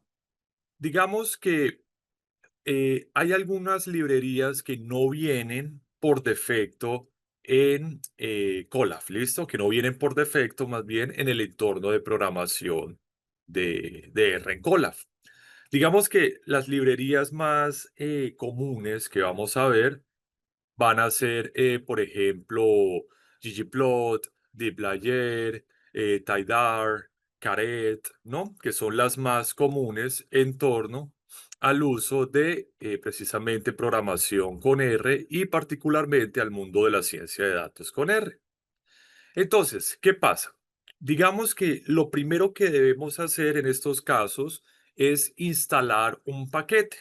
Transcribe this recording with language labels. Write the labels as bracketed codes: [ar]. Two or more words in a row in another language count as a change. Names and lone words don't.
[es] Digamos que hay algunas librerías que no vienen por defecto en Colab, ¿listo? Que no vienen por defecto, más bien en el entorno de programación de R en Colab. Digamos que las librerías más comunes que vamos a ver van a ser, por ejemplo, ggplot, dplyr, tidar, caret, ¿no? Que son las más comunes en torno al uso de precisamente programación con R y particularmente al mundo de la ciencia de datos con R. Entonces, ¿qué pasa? Digamos que lo primero que debemos hacer en estos casos es instalar un paquete.